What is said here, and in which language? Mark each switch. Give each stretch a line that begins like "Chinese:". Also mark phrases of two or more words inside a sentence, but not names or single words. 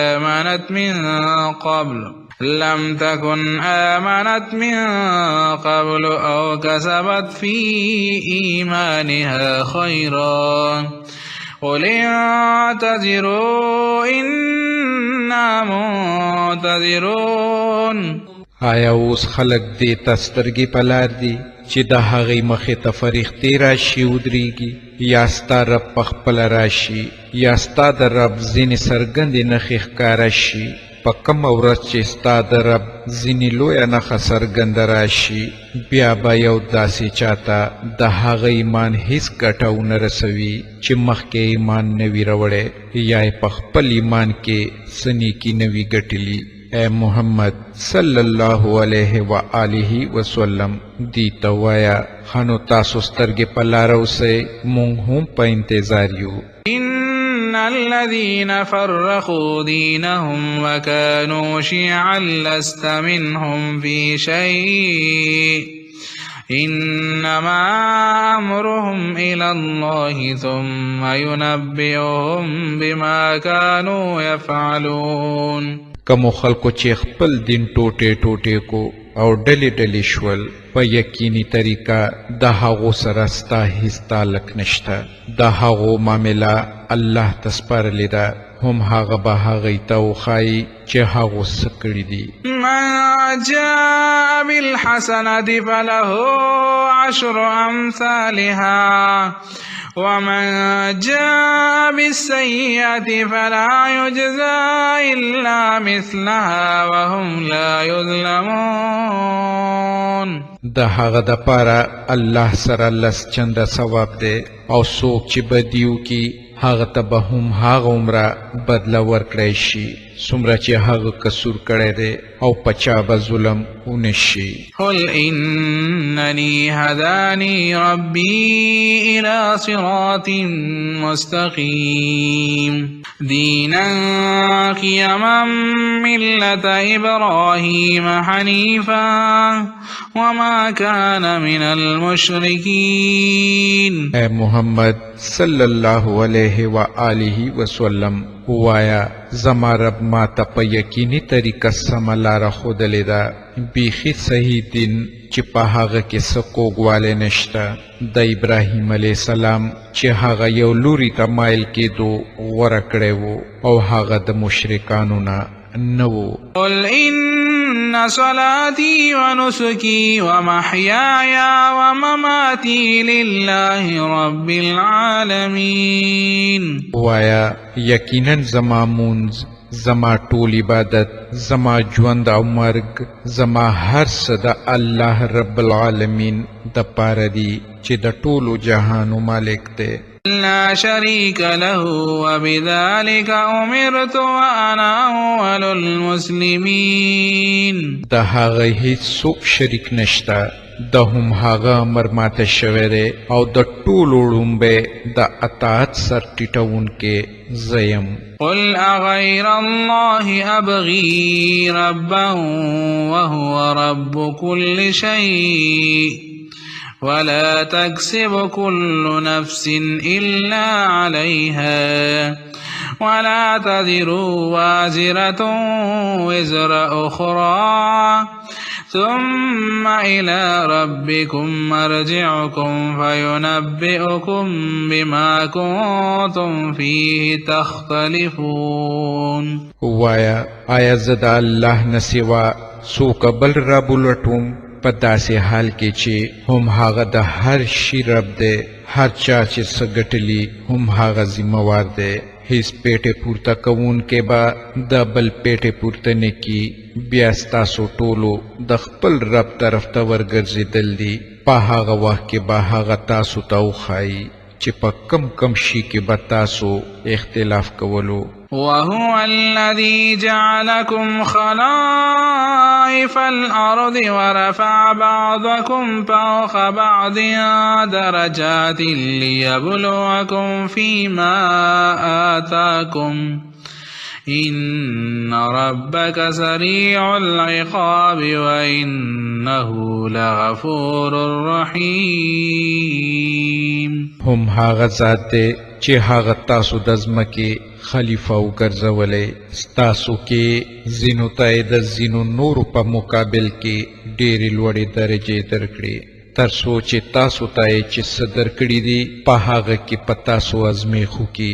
Arabic: آمنت من قبل أو كسبت في إيمانها خيرا قل انتظروا إنا منتظرون.
Pashto: آیا اوس خلق دې ته سترګې په لار دي چې د هغې مخې ته فرښتې راشي ودرېږي، یا ستا رب پخپله راشي، یا ستا د رب ځینې څرګندې نښې ښکاره شي. په کومه ورځ چې ستا د رب ځینې لویه نښه څرګنده راشي، بیا به یو داسې چاته د هغه ایمان هیڅ ګټه ونه رسوي چې مخکې ایمان نه وي راوړی، یا یې په خپل ایمان کې څه نیکي نه وي ګټلي. اے محمد
Arabic: صلی اللہ علیہ وآلہ وسلم
Pashto: دی توایا خانو تاسو سترګې په لاره اوسئ، مونږ هم په انتظار یو.
Arabic: إن الذين فرقوا دينهم وكانوا شيعا لست منهم في شيء إنما أمرهم إلى الله ثم ينبئهم بما كانوا يفعلون.
Pashto: کمو خلکو چې خپل دین ټوټې ټوټې کو او ډلې ډلې شول، په یقیني طریقه د هغو سره ستا هیڅ تعلق نشته. د هغو معامله الله ته سپارلې ده، هم هغه به هغوی ته وښایي چې هغو څه کړي دي.
Arabic: من جاء بالحسنة فله عشر أمثالها ومن جاء بالسيئة فلا يجزى إلا مثلها وهم لا يظلمون.
Pashto: د هغه د پاره الله سره لس چنده ثواب دی، او څوک چې بدیو کی هغه ته به هم هغه عمره بدله ورکړی شي څومره چې هغه قصور کړی دی، او په چا به ظلم ونه شي.
Arabic: قل إنني هداني ربي إلى صراط مستقيم دينا قيما ملة إبراهيم حنيفا وما كان من المشركين.
Pashto: اے محمد
Arabic: صلی اللہ علیہ وآلہ وسلم
Pashto: وایا زما رب ما ته په یقیني طریقه سمه لاره ښودلې ده، بیخي صحیح دین چې په هغه کې څه کوږوالی نشته. د ابراهیم
Arabic: علیه السلام
Pashto: چې هغه یو لوري ته مایل کېدو غوره کړی و، او هغه د مشرکانو نه نه و.
Arabic: قل إن صلاتي ونسكي ومحياي ومماتي لله رب العالمين.
Pashto: وایا یقینا زما مونځ، زما ټول عبادت، زما ژوند او مرګ، زما هر څه د
Arabic: الله رب العالمین
Pashto: د پاره دي چې د ټولو جهانو مالک دی.
Arabic: لا شريك له وبذلك أمرت وأنا أول المسلمين.
Pashto: د هغه هیڅ څوک شریک نشته، د هم هغه امر ماته شوی دی، او د ټولو لومبی د اطاعت سر ټیټونکی زه یم.
Arabic: قل أغير الله أبغي ربا وهو رب كل شيء ولا تكسب كل نفس إلا عليها ولا تذر وازرة وزر أخرى ثم إلى ربكم مرجعكم فينبئكم بما كنتم فيه تختلفون.
Pashto: وایا آیا زدا الله نه سوا څوک بل رب ولټوم په داسې حال کې چې هم هغه د هر شي رب دی، هر چا چې څه ګټلي هم هغه ذمہوار دی. هیڅ پیټې پورته کوونکی به د بل پیټې پورته نه کي. بیا ستاسو ټولو د خپل رب طرف ته ورګرځېدل دي. په هغه وخت کې به هغه تاسو ته وښایي چې په کم شي کې به تاسو اختلاف کولو.
Arabic: وهو الذي جعلكم خلائف الأرض ورفع بعضكم فوق بعض درجات ليبلوكم فيما آتاكم إن ربك سريع العقاب وإنه لغفور رحيم.
Pashto: هم هغه ذات دی چې هغه تاسو د ځمکې خلیفه وګرځولی، ستاسو کې ځینو ته د ځینو نورو په مقابل کې ډېرې لوړې درجې درکړي، تر څو چې تاسو ته یې چې څه درکړي دي په هغه کې په تاسو ازمیښ وکړي.